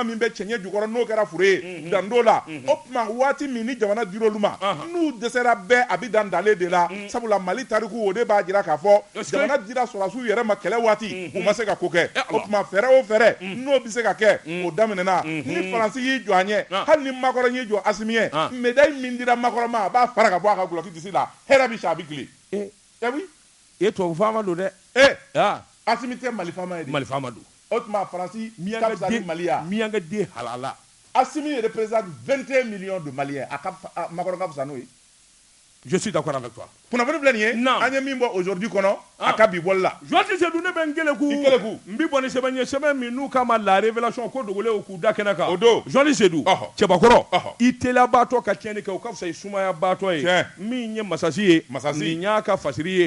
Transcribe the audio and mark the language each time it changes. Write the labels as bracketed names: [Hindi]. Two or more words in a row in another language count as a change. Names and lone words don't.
[Bambara] min bɛ cɛɲɛ jukɔrɔ n'o kɛra fure ye Dando la o tuma waati min ni jamana dir'olu ma n'u dɛsɛra bɛɛ a bi dan dale de la sabula Mali tariku o de b'a jira k'a fɔ jamana dira sɔrɔsiw yɛrɛ ma kɛlɛ waati u ma se ka ko kɛ o tuma fɛɛrɛ o fɛɛrɛ n'o bɛ se ka kɛ o daminɛna ni Faransi y'i jɔ an ɲɛ hali ni Makɔrɔ y'i jɔ Asimi ye médaille min dira Makɔrɔ ma a b'a fara ka bɔ a ka guloki disi la hɛrɛ bi sa a bi tile oui tubabu faama don dɛ Asimi tɛ Mali faama ye Mali faama don o tuma Faransi ka fisa ni Mali ya miyaŋa den halala [French] Asimi représente 21 millions de Maliens [Bambara] a ka Makɔrɔ ka fisa n'o ye [French] Je suis d'accord avec toi. [Bambara] Kunnafoni filɛ nin ye an ye min bɔ aujourd'hui kɔnɔ a ka bi bɔli la. Joiti Sedou ne bɛ n keleku n bi bɔ ni sɛbɛn ye sɛbɛn min n'u k'a ma [French] la révélation [Bambara] ko dogolen k'u da kɛnɛ kan. O don Joiti Sedou cɛbakɔrɔ i teliyabaatɔ ka tiɲɛni kɛ o ka fisa i sumayabaatɔ ye min ye masasi ye nin y'a ka fasiri ye.